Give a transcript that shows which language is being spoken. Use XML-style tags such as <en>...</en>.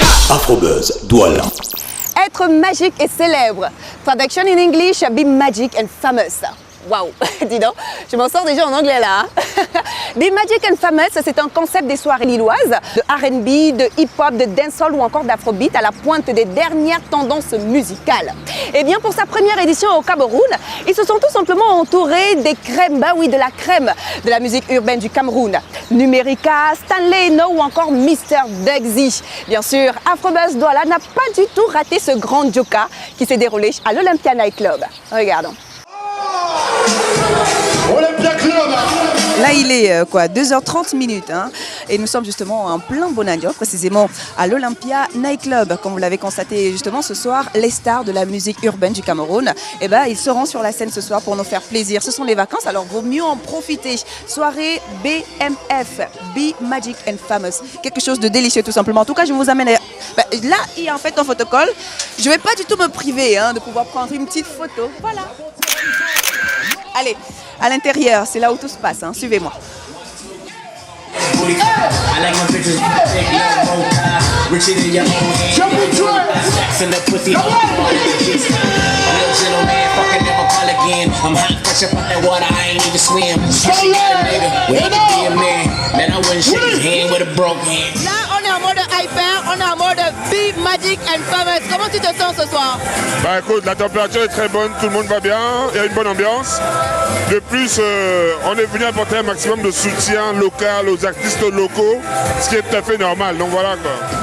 <fr>Afrobuzz Douala. Être magique et célèbre. Traduction</fr> <en>in English, be magic and famous.</en> <fr>Waouh, dis donc, je m'en sors déjà en anglais là. Be Magic and Famous, c'est un concept des soirées lilloises, de R&B, de hip-hop, de dancehall ou encore d'afrobeat à la pointe des dernières tendances musicales. Et bien pour sa première édition au Cameroun, ils se sont tout simplement entourés des crèmes, bah oui, de la crème de la musique urbaine du Cameroun. Numerica, Stanley Eno ou encore Mr. Dugzy. Bien sûr, Afrobuzz Douala n'a pas du tout raté ce grand joka qui s'est déroulé à l'Olympia Night Club. Regardons. Olympia Club. Là, il est 2h30 minutes. Et nous sommes justement en plein Bonandio, précisément à l'Olympia Nightclub. Comme vous l'avez constaté justement ce soir, les stars de la musique urbaine du Cameroun, eh ben, ils seront sur la scène ce soir pour nous faire plaisir. Ce sont les vacances, alors vaut mieux en profiter. Soirée BMF, Be Magic and Famous. Quelque chose de délicieux tout simplement. En tout cas, je vous amène là, il y a en fait un photocall. Je ne vais pas du tout me priver de pouvoir prendre une petite photo. Voilà. Allez, à l'intérieur, c'est là où tout se passe. Suivez-moi.</fr> <en>I like my bitches big, low, richer than your own hand. Sex in the pussy, real gentleman, fucking never call again. I'm hot, fresh up out that water, I ain't even swim. She got a nigga, wait to be a man. Man, I wouldn't shake his hand with a broke hand.</en> <fr>Là, on est en mode hyper, on est en mode Be Magic and Famous. Comment tu te sens ce soir? Bah écoute, la température est très bonne, tout le monde va bien, il y a une bonne ambiance. De plus, on est venu apporter un maximum de soutien local aux artistes locaux, ce qui est tout à fait normal, donc voilà quoi.</fr>